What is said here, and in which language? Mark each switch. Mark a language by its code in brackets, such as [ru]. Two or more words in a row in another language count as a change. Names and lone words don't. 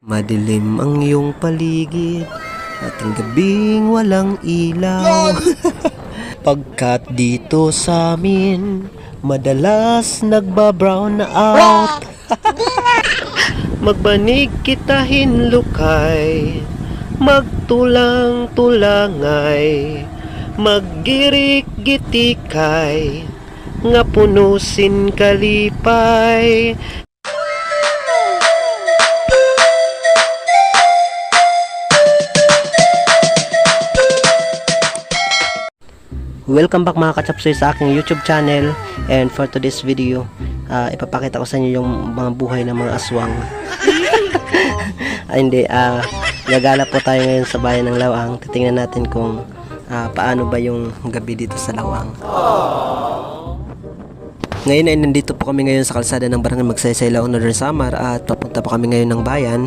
[tl] Madilim ang iyong paligid at ang gabing walang ilaw. Pagkat dito sa amin madalas nagbabrown na out. [war] Magbanig kita hinlukay, magtulang-tulangay, maggirik-gitikay, nga punusin kalipay. [en] Welcome back [tl] mga kachapsoy sa aking [en] YouTube channel, and for today's video [tl] ipapakita ko sa inyo yung mga buhay ng mga aswang. Hindi, gagala po tayo ngayon sa bayan ng Lawang. Titingnan natin kung paano ba yung gabi dito sa Lawang. Ngayon ay nandito po kami ngayon sa kalsada ng Barangay Magsaysay, Lawang, Northern Samar, at papunta po kami ngayon ng bayan.